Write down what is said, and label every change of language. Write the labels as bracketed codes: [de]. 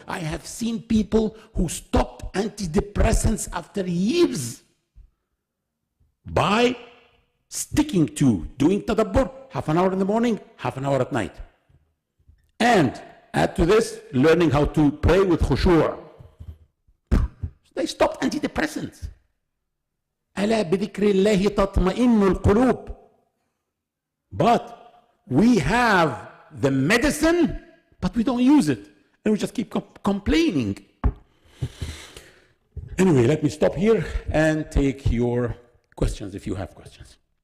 [en] I have seen people who stopped antidepressants after years by sticking to doing tadabbur, half an hour in the morning, half an hour at night. And add to this, learning how to pray with khushu'. They stopped antidepressants. [ar] ألا بذكر الله تطمئن القلوب. [en] But we have the medicine, but we don't use it. And we just keep complaining. Anyway, let me stop here and take your questions if you have questions.